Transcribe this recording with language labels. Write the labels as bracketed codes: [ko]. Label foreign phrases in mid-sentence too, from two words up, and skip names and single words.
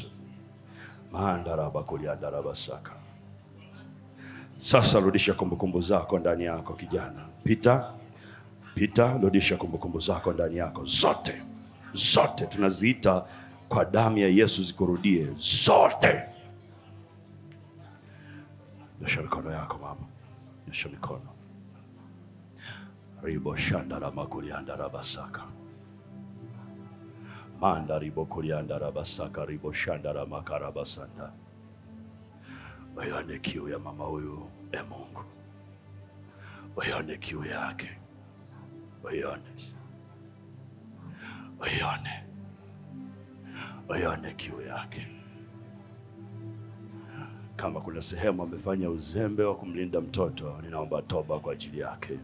[sw] Maandaraba kuliandaraba saka. Sasa rudisha kumbukumbu zako ndani yako kijana. Pita, rudisha kumbukumbu zako ndani yako. Zote tunaziita kwa damu ya Yesu zikurudie zote. Nyosha mikono yako mama. Nyosha mikono. Ribo shandara makulianda rabasaka. Manda ribo kulianda rabasaka ribo shandara makarabasanda. Bayane kiu ya mama huyu Mungu. Bayane kiu yake. Bayane kiu yake. Kama kuna sehemu amefanya uzembe wa kumlinda mtoto, ninaomba toba kwa ajili yake.